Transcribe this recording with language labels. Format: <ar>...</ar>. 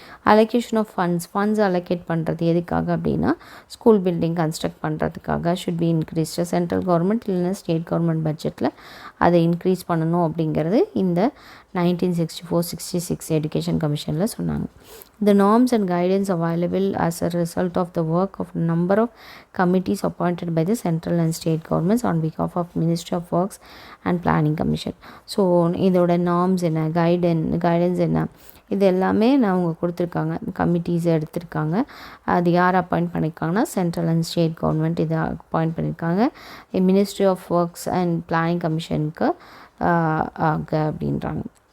<ta>Allocation of funds allocate பண்ணுறது எதுக்காக அப்படின்னா, ஸ்கூல் பில்டிங் கன்ஸ்ட்ரக்ட் பண்ணுறதுக்காக should be increase. Central government இல்லைன்னா ஸ்டேட் கவர்மெண்ட் பட்ஜெட்டில் அதை இன்க்ரீஸ் பண்ணணும் அப்படிங்கிறது இந்த 1964-66 எஜுகேஷன் கமிஷனில் சொன்னாங்க.</ta> <en>The norms and guidance available as a result of the work of a number of committees appointed by the central and state governments on behalf of Ministry of Works and Planning Commission.</en> <ta>So இதோட norms என்ன, guidance என்ன, இது எல்லாமே அவங்க கொடுத்துருக்காங்க. Committees எடுத்திருக்காங்க. அது யார் அப்பாயிண்ட் பண்ணியிருக்காங்கன்னா, சென்ட்ரல் அண்ட் ஸ்டேட் கவர்மெண்ட் இதை அப்பாயிண்ட் பண்ணியிருக்காங்க. Ministry of works and planning கமிஷனுக்கு அப்படின்றாங்க.</ta>